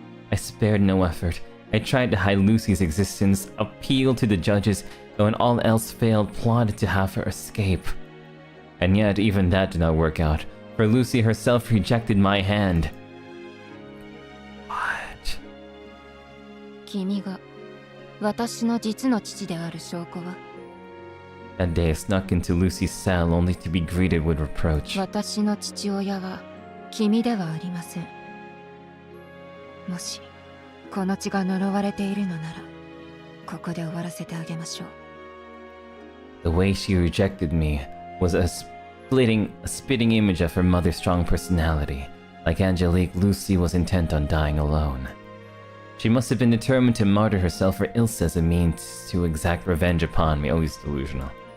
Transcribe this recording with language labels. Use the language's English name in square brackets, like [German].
[English] I spared no effort. I tried to hide Lucy's existence, appealed to the judges, and when all else failed, plotted to have her escape. And yet, even that did not work out, for Lucy herself rejected my hand. What? [Japanese] 君が私の実の父である証拠は [English] That day I snuck into Lucy's cell only to be greeted with reproach. [Japanese] 私の父親は君ではありません。もしこの血が呪われているのなら、ここで終わらせてあげましょう。 [English] The way she rejected me was a spitting image of her mother's strong personality. Like Angelique, Lucy was intent on dying alone. She must have been determined to martyr herself for Elsa as a means to exact revenge upon me. Oh, he's delusional.